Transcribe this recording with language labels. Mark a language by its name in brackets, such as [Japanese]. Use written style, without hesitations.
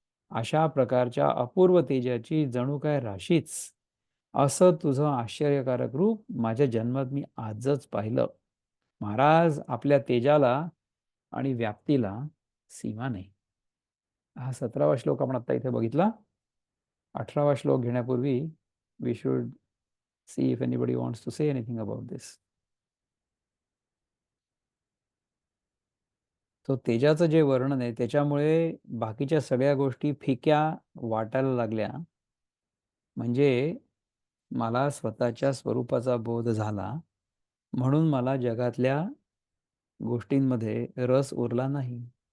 [Marathi] अशा प्रकारच्या अपूर्व तेजाची जणू काय राशीच असं तुझं आश्चर्यकारक रूप माझ्या जन्मात मी आजच पाहिलं. महाराज आपल्या तेजाला आणि व्याप्तीला सीमा नाही. हा 17वा श्लोक आपण आता इथे बघितला. 18वा श्लोक घेण्यापूर्वी [English] We should see if anybody wants to say anything about this. [Marathi] तो तेजाचं जे वर्णन आहे त्याच्यामुळे बाकीच्या सगळ्या गोष्टी फिक्या वाटायला लागल्या. म्हणजे मला स्वतःच्या स्वरूपाचा बोध झाला म्हणून मला जगातल्या गोष्टींमध्ये रस उरला नाही.